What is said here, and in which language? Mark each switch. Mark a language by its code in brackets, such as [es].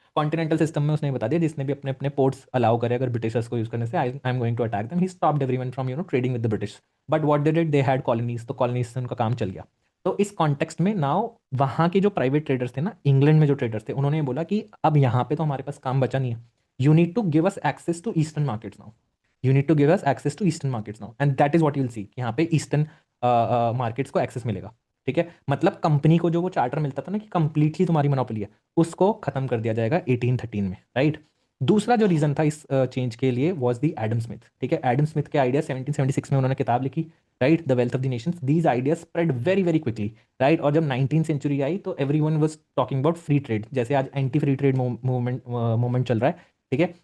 [hi] Continental system में उसने बता दिया जिसने भी अपने अपने पोर्ट्स अलाउ करे अगर ब्रिटिशर्स को यूज करने से, [en] I am going to attack them, he stopped everyone from trading with the British, but what they did, they had colonies, [hi] तो कॉलोनीज से उनका काम चल गया। तो इस कॉन्टेक्स्ट में नाउ वहाँ के जो प्राइवेट ट्रेडर्स थे ना, इंग्लैंड में जो ट्रेडर्स थे, उन्होंने बोला कि अब यहाँ पे तो हमारे पास काम बचा नहीं है, [en] you need to give us access to eastern markets now. You need to give us access to eastern markets now, and that is what you'll see [hi] कि यहाँ पे ईस्टर्न मार्केट्स को एक्सेस मिलेगा, ठीक [en] है। [hi] मतलब कंपनी को जो वो चार्टर मिलता था ना कि कंप्लीटली तुम्हारी मोनोपोली है, उसको खत्म कर दिया जाएगा 1813 में, राइट। दूसरा जो रीजन था इस चेंज के लिए वाज दी एडम स्मिथ, ठीक है। एडम स्मिथ के आइडिया 1776 में उन्होंने किताब लिखी, right, the wealth of the Nations. [en] these ideas spread very very quickly, [hi] right. और जब 19th सेंचुरी आई तो [en] everyone was talking about free trade, [hi] जैसे आज एंटी फ्री ट्रेड मूवमेंट चल रहा है, ठीक है।